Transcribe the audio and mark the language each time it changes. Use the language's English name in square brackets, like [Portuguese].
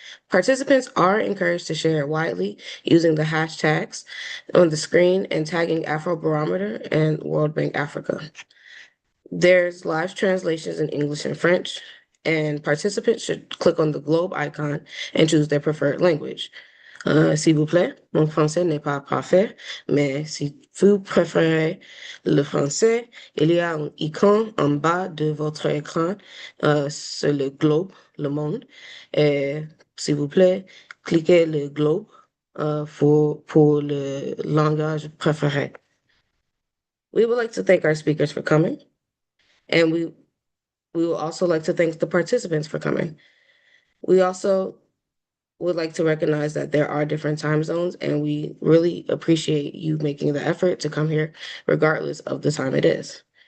[English] Participants are encouraged to share widely using the hashtags on the screen and tagging Afrobarometer and World Bank Africa. There's live translations in English and French, and participants should click on the globe icon and choose their preferred language. [French] S'il vous plaît, mon français n'est pas parfait, mais si vous préférez le français, il y a un icône en bas de votre écran sur le globe, le monde. Et s'il vous plaît, cliquez le globe pour le langage préféré. [English] We would like to thank our speakers for coming, and we would also like to thank the participants for coming. We also would like to recognize that there are different time zones, and we really appreciate you making the effort to come here, regardless of the time it is.